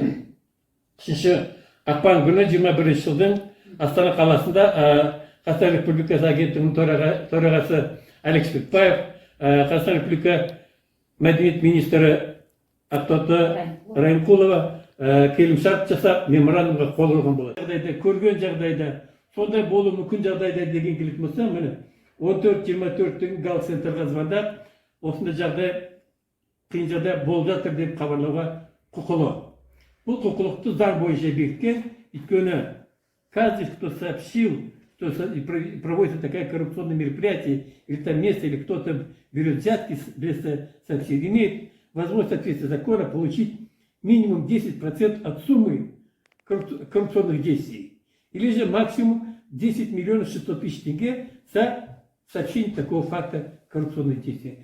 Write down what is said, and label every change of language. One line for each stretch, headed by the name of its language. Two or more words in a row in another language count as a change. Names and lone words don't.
Kazakh: 3 ақпан күні 21 жылдың Астана қаласында Қазақстан Республикасы агенттігінің төрағасы Алик Шпекбаев, Қазақстан Республика мәдениет министрі Ақтоты Райымқұлова келісімшарт жасап, меморандумға қол қойған болады. Көрген жағдайда, сондай болуы мүмкін жағдайда деген келетін болса, міне 14-24 гал-центрға звондап, осындай жағдай, қиын жағдай болып жатыр деп хабарлауға құқылы. Бұл құқылықты заң бойынша бекіткен, өйткені
Russian: каждый, кто сообщил, что проводится такая коррупционное мероприятие, или там место, или кто-то берет взятки без санкций, имеет возможность в соответствии закона получить минимум 10% от суммы коррупционных действий, или же максимум 10 миллионов 600 тысяч тенге за сообщение такого факта коррупционных действий.